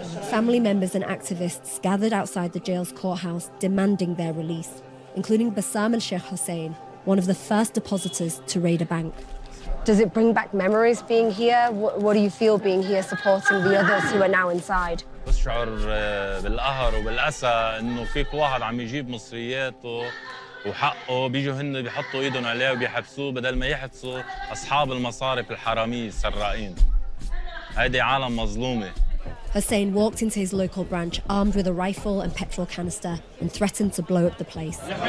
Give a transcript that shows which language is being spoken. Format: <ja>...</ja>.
<en>Family members and activists gathered outside the jail's courthouse demanding their release, including Bassam al-Sheikh Hussein, one of the first depositors to raid a bank. Does it bring back memories being here? What do you feel being here supporting the others who are now inside?</en> <ar>بشعر بالقهر وبالأسى إنه فيك واحد عم يجيب مصرياته وحقه بيجوا هن بيحطوا ايدهم عليه وبيحبسوه بدل ما يحبسوا أصحاب المصارف الحرامية السراقين. هيدي عالم مظلومة.</ar> <en>Hussein walked into his local branch armed with a rifle and petrol canister and threatened to blow up the place.</en>